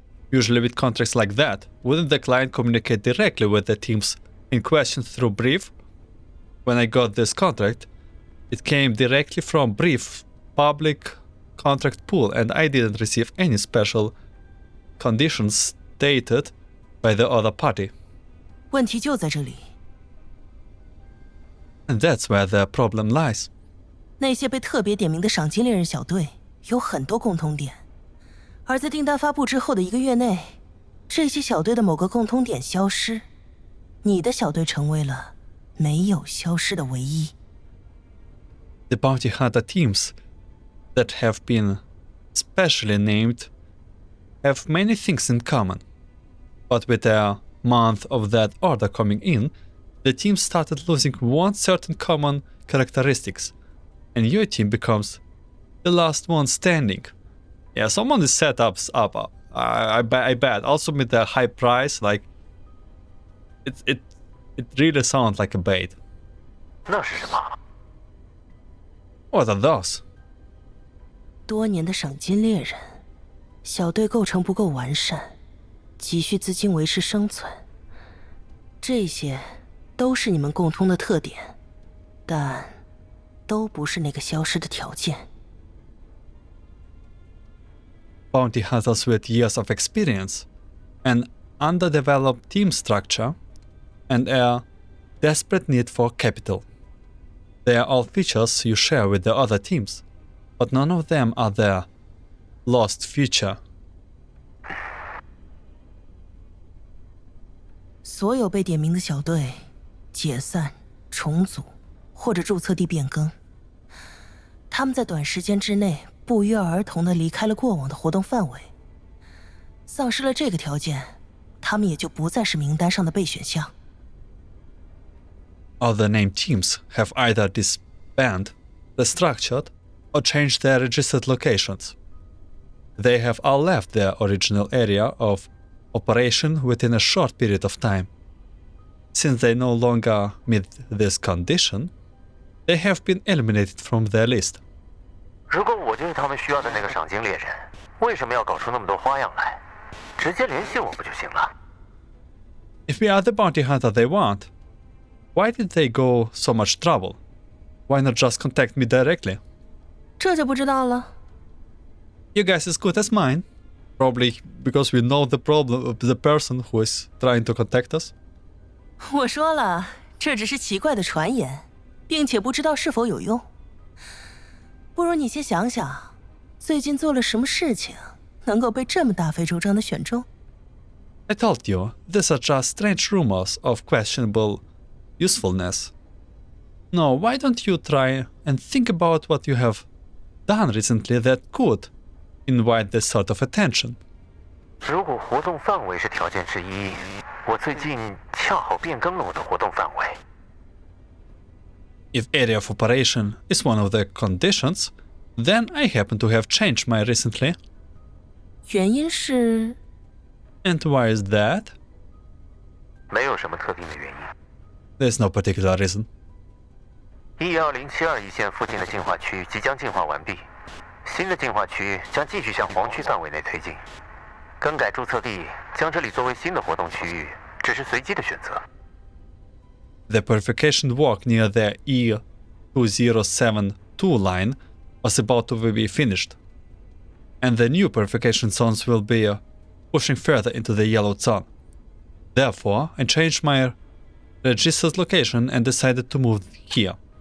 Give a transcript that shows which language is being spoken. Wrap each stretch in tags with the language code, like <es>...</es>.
<en>Usually with contracts like that, wouldn't the client communicate directly with the teams in question through brief? When I got this contract, it came directly from brief public contract pool and I didn't receive any special conditions stated by the other party.</en> <zh>问题就在这里，</zh> <en>And that's where the problem lies.</en> <zh>那些被特别点名的赏金猎人小队有很多共通点，而在订单发布之后的1个月内，这些小队的某个共通点消失，你的小队成为了没有消失的唯一。</zh> <en>The bounty hunter teams that have been specially named have many things in common. But with a month of that order coming in, the team started losing one certain common characteristics, and your team becomes the last one standing. Yeah, someone is set up. I bet. Also with the high price, like it really sounds like a bait.</en> <zh>那是什么？</zh> <en>What are those?</en> <zh>多年的赏金猎人，小队构成不够完善，急需资金维持生存。这些都是你们共通的特点，但都不是那个消失的条件。</zh> <en>Bounty hunters with years of experience and underdeveloped team structure, and a desperate need for capital. They are all features you share with the other teams, but none of them are their lost future.</en> <zh>所有被点名的小队解散、重组或者注册地变更，他们在短时间之内不约而同地离开了过往的活动范围。丧失了这个条件，他们也就不再是名单上的备选项。</zh> <en>Other named teams have either disbanded, restructured, or changed their registered locations. They have all left their original area of operation within a short period of time. Since they no longer meet this condition, they have been eliminated from their list.</en> <zh>如果我就是他们需要的那个赏金猎人，为什么要搞出那么多花样来？直接联系我不就行了？</zh> <en>If we are the bounty hunter they want, why did they go so much trouble? Why not just contact me directly?</en> <zh>这就不知道了。</zh> <en>Your guess is good as mine. Probably because we know the problem of the person who is trying to contact us.</en> <zh>我说了，这只是奇怪的传言，并且不知道是否有用。不如你先想想，最近做了什么事情，能够被这么大费周章的选中？</zh> <en>I told you, these are just strange rumors of questionable usefulness. No, why don't you try and think about what you have done recently that could invite this sort of attention?</en> <zh>如果活动范围是条件之一，我最近恰好变更了我的活动范围。</zh> <en>If area of operation is one of the conditions, then I happen to have changed mine recently.</en> <zh>原因是</zh> <en>And why is that?</en> <zh>没有什么特定的原因。</zh> <en>There's no particular reason.</en> <zh>E2072一线附近的进化区即将进化完毕，新的进化区将继续向黄区范围内推进。更改注册地，将这里作为新的活动区域，只是随机的选择。</zh> <en>The purification walk near the E2072 line was about to be finished, and the new purification zones will be pushing further into the yellow zone. Therefore, I changed my registered location and decided to move here.</en>